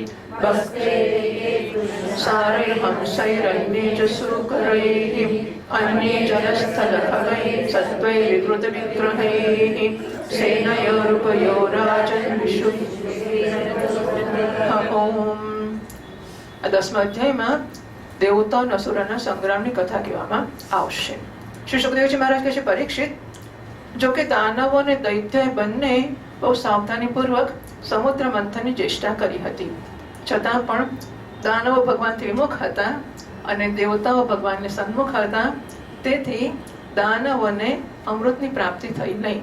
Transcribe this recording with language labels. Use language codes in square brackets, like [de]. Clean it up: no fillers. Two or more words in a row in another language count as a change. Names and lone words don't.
[sa] सारैर्हंसैरन्ये च सूकरैः अन्ये जलस्थलखगैः सत्त्वैर्विकृतविग्रहैः सेनयोरुपयो राजन् ओम. [gu] આ 10મા અધ્યાયમાં દેવતાઓ અને અસુરોના સંગ્રામની કથા કહેવામાં આવશે. શ્રી સુખદેવજી મહારાજ કહે છે, પરીક્ષિત, જો કે દાનવો અને દૈત્ય બંને બહુ સાવધાનીપૂર્વક સમુદ્ર મંથનની ચેષ્ટા કરી હતી, છતાં પણ દાનવો ભગવાનથી વિમુખ હતા અને દેવતાઓ ભગવાનને સન્મુખ હતા, તેથી દાનવોને અમૃતની પ્રાપ્તિ થઈ નહીં.